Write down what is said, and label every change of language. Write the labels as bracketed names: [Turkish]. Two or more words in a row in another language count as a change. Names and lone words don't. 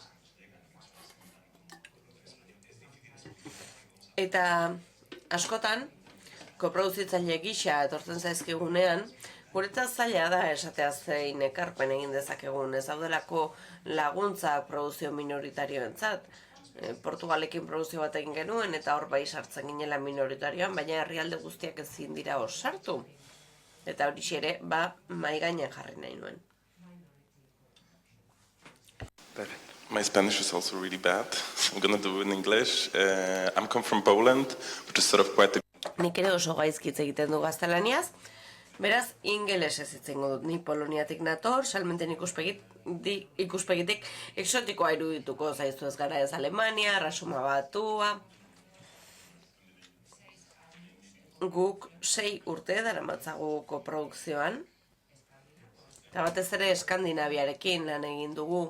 [Basque] Eta askotan, koproduzitzaile gisa etortzen zaizkigunean, guretzat zaila da esatea zein ekarpen egin dezakegun, ez daudelako laguntza produzio minoritarioentzat. Portugalekin produzio bat egin genuen eta hor bai sartzen ginela minoritarioan, baina herrialde guztiak ezin dira hor sartu. Eta hori ere, mai gainean jarri nahi nuen. [English] Perfect. My Spanish is also really bad, so I'm going to do it in English. I'm come from Poland, which is sort of quite a... [Basque] Nik ere oso gaizkitz egiten du gaztelaniaz, beraz, ingelesez hitzengo dut. Ni Poloniatik nator, salmenten ikuspegitik exotikoa irudituko zaizu, ez gara ez Alemania, Erresuma Batua. Guk 6 urte daramatzagu koprodukzioan, eta batez ere Eskandinaviarekin lan egin dugu.